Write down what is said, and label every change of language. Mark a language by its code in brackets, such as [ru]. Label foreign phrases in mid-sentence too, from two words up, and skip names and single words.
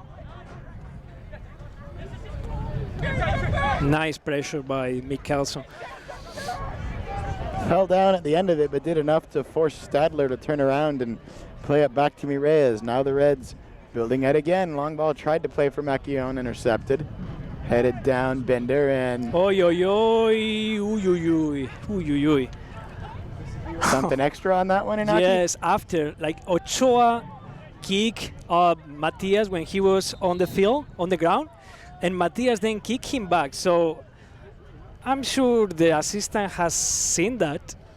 [en] Nice pressure by Mikkelson. Fell down at the end of it, but did enough to force Stadler to turn around and play it back to Mireles. Now the Reds building it again. Long ball tried to play for Makion, intercepted. Headed down, Bender, and... Oy, oy, oy, uy, uy, uy, uy, uy. Something extra on that one, Iñaki? Yes, after, like Ochoa kick Matias when he was on the field, on the ground, and Matias then kicked him back. So I'm sure the assistant has seen that.